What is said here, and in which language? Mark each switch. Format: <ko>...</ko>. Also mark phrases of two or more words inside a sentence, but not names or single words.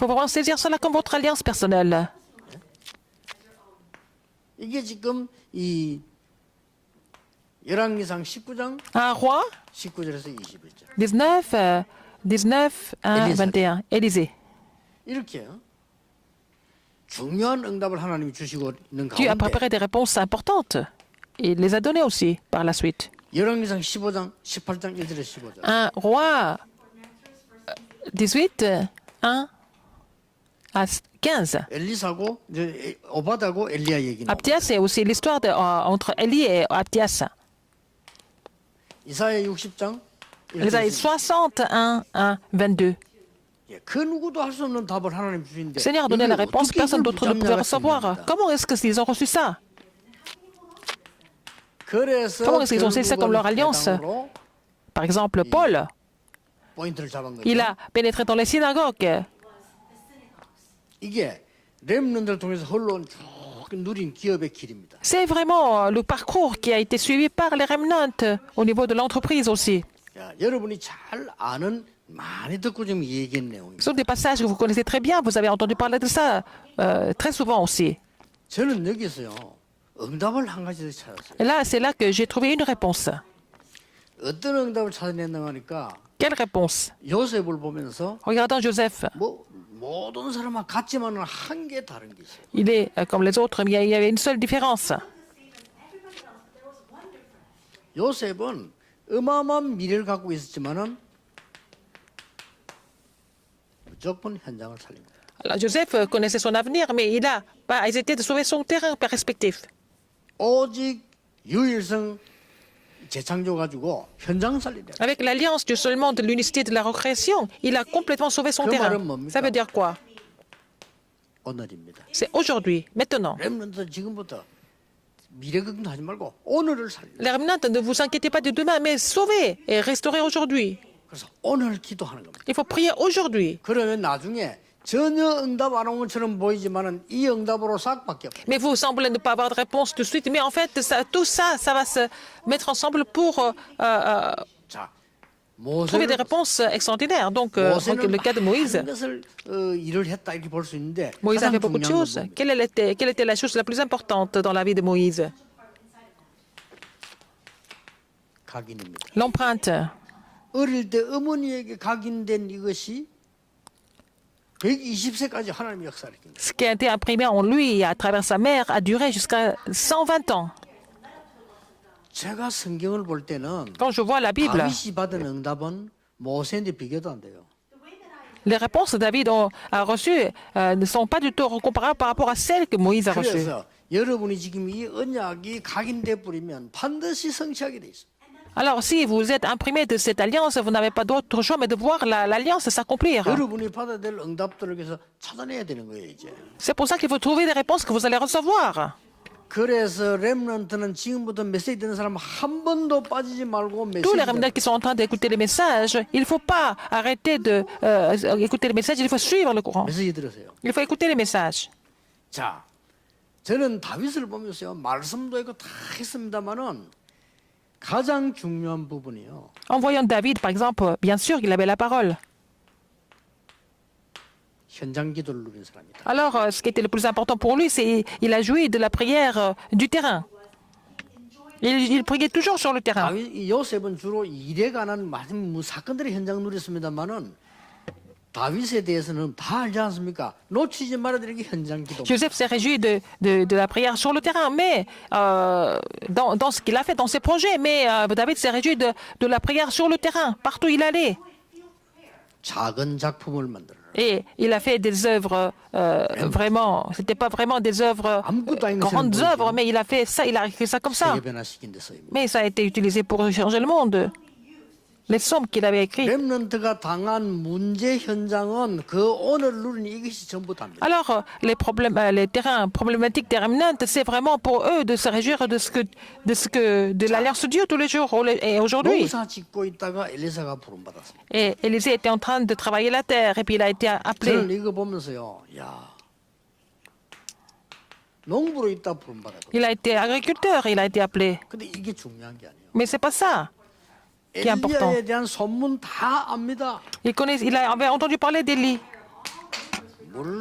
<fr>Il faut vraiment saisir cela comme votre alliance personnelle.</fr> <ko>이게 지금 이 열왕기상 19장</ko> <fr>1 roi</fr> <ko>19절에서 21절.</ko> <fr>19, 19, 1, 21. Élisée.</fr> <ko>이렇게 중요한 응답을 하나님이 주시고 있는</ko> <fr>Dieu a</fr> <ko>가운데</ko> <fr>préparé des réponses importantes. Et il les a données aussi par la suite.</fr> <ko>열왕기상 15장 18장 1절에 15절.</ko> <fr>1 roi 18, 1 à 15.</fr> <ko>엘리사고 이제 오바다고 엘리야 얘기 나옵니다.</ko> <fr>Abdias, c'est aussi l'histoire entre Élie et Abdias.</fr> <ko>이사야 60장</ko> <fr>Ésaïe 61, 1, 22.</fr> <ko>그 누구도 할 수 없는 답을 하나님 주시는데</ko> <fr>Le Seigneur a donné la réponse, personne d'autre ne pouvait recevoir. Comment est-ce qu'ils ont reçu ça? Comment est-ce qu'ils ont saisi ça comme leur alliance? Par exemple, Paul,</fr> <ko>포인트를 잡은 거죠.</ko> <fr>il a pénétré dans les synagogues.</fr> <ko>이게 렘넌트를 통해서 흘러온 쭉 누린 기업의 길입니다.</ko> <fr>C'est vraiment le parcours qui a été suivi par les remnants au niveau de l'entreprise aussi.</fr> <ko>야, 여러분이 잘 아는 많이 듣고 좀 얘기한 내용입니다.</ko> <fr>Ce sont des passages que vous connaissez très bien, vous avez entendu parler de ça très souvent aussi.</fr> <ko>저는 여기서요 응답을 한 가지 찾았어요.</ko> <fr>Et là, c'est là que j'ai trouvé une réponse.</fr> <ko>어떤 응답을 찾아냈나 하니까</ko> <fr>Quelle réponse?</fr> <ko>요셉을 보면서</ko> <fr>Regardons Joseph.</fr> <ko>뭐 모든 사람과 같지만은 한 개 다른 게 있어요.</ko> <fr>Il est comme les autres, mais il y avait une seule différence.</fr> <ko>요셉은 어마어마한 미래를 갖고 있었지만은 무조건 현장을 살립니다.</ko> <fr>Alors, Joseph connaissait son avenir, mais il a pas hésité de sauver son terrain respectif.</fr> <ko>오직 유일성 재창조 가지고 현장 살리래.</ko> <fr>Avec l'alliance du seulement de l'unicité de la recréation, il a complètement sauvé son Que terrain.</fr> <ko>말은 뭡니까?</ko> <fr>Ça veut dire quoi?</fr> <ko>오늘입니다.</ko> <fr>C'est aujourd'hui, maintenant.</fr> <ko>렘넌트 지금부터 미래 걱정하지 말고 오늘을 살려.</ko> <fr>Les remnants, ne vous inquiétez pas de demain, mais sauvez et restaurez aujourd'hui.</fr> <ko>그래서 오늘 기도하는 겁니다.</ko> <fr>Il faut prier aujourd'hui.</fr> <ko>그러면 나중에 전혀 응답 안 온 것처럼 보이지만은 이 응답으로 싹 바뀌어.</ko> <fr>Mais vous semblez ne pas avoir de réponse tout de suite. Mais en fait, tout ça, ça va se mettre ensemble pour</fr> <ko>자,</ko> <fr>trouver des</fr> <ko>모세는</ko> <fr>réponses extraordinaires. Donc, le cas de Moïse.</fr> <ko>많은 것을 일을 했다 이렇게 볼 수 있는데</ko> <fr>Moïse a</fr> <ko>가장</ko> <fr>fait beaucoup de</fr> <ko>중요한 건</ko> <fr>choses.</fr> <ko>뭡니까?</ko> <fr>Quelle était la chose la plus importante dans la vie de Moïse?</fr> <ko>각인입니다.</ko> <fr>L'empreinte.</fr> <ko>어릴 때 어머니에게 각인된 이것이 120세까지 하나님의 역사를 했습니다.</ko> <fr>Ce qui a été imprimé en lui à travers sa mère a duré jusqu'à 120 ans.</fr> <ko>제가 성경을 볼 때는</ko> <fr>Quand je vois la Bible,</fr> <ko>다윗이 받은 응답은 모세인데 비교도 안 돼요.</ko> <fr>les réponses que David a reçues ne sont pas du tout comparables par rapport à celles que Moïse a reçues.</fr> <ko>그래서 여러분이 지금 이 언약이 각인돼 버리면 반드시 성취하게 돼 있어요.</ko> <fr>Alors, si vous êtes imprimé de cette alliance, vous n'avez pas d'autre choix mais de voir l'alliance s'accomplir.</fr> <ko>여러분이 받아야 될 응답들을 위해서 찾아내야 되는 거예요, 이제.</ko> <fr>C'est pour ça qu'il faut trouver des réponses que vous allez recevoir.</fr> <ko>그래서 렘넌트는 지금부터 메시지 듣는 사람 한 번도 빠지지 말고</ko> <fr>Tous les</fr> <ko>메시지</ko> <fr>remnants qui sont en train d'écouter les messages, il ne faut pas arrêter d'écouter les messages, il faut suivre le courant.</fr> <ko>메시지 들으세요.</ko> <fr>Il faut écouter les messages.</fr> <ko>자, 저는 다윗을 보면서요, 말씀도 있고 다 했습니다만은 가장 중요한 부분이요.</ko> <fr>En voyant David, par exemple, bien sûr, il avait la parole. 현장 기도를 누린 사람이다. Alors, ce qui était le plus important pour lui, c'est qu'il a joui de la prière du terrain. Il priait toujours sur le terrain.</fr> <ko>다윗, 이 요셉은 주로 일에 관한 많은 사건들의 현장 누렸습니다만은 다윗에 대해서는 다 알지 않습니까? 놓치지 말아야 되는 게 현장 기도.</ko> <fr>Joseph s'est réjoui de la prière sur le terrain, mais dans ce qu'il a fait, dans ses projets. Mais David s'est réjoui de la prière sur le terrain, partout où il allait.</fr> <ko>작은 작품을 만들어라.</ko> <fr>Et il a fait des œuvres vraiment, c'était pas vraiment des œuvres, grandes œuvres, mais il a fait ça, il a écrit ça comme ça.</fr> <ko>세계 변화시킨 데 쓰입니다.</ko> <fr>Mais ça a été utilisé pour changer le monde. les psaumes qu'il avait écrits.</fr> <ko>렘넌트가 당한 문제 현장은 그 오늘 누린 이것이 전부 답니다.</ko> <fr>Alors, les terrains problématiques des remnants, c'est vraiment pour eux de se réjouir de l'alliance de Dieu tous les jours et aujourd'hui.</fr> <ko>농사 짓고 있다가 엘리사가 부름받았습니다.</ko> <fr>Et Élisée était en train de travailler la terre et puis il a été appelé.</fr> <ko>저는 이거 보면서요, 야, 농부로 있다 부름받았거든요.</ko> <fr>Il a été agriculteur, il a été appelé.</fr> <ko>근데 이게 중요한 게 아니에요.</ko> <fr>Mais c'est pas ça qui est important.</fr> <ko>엘리야에 대한 소문 다 압니다.</ko> <fr>Il avait entendu parler d'Élie.</fr> <ko>물론</ko>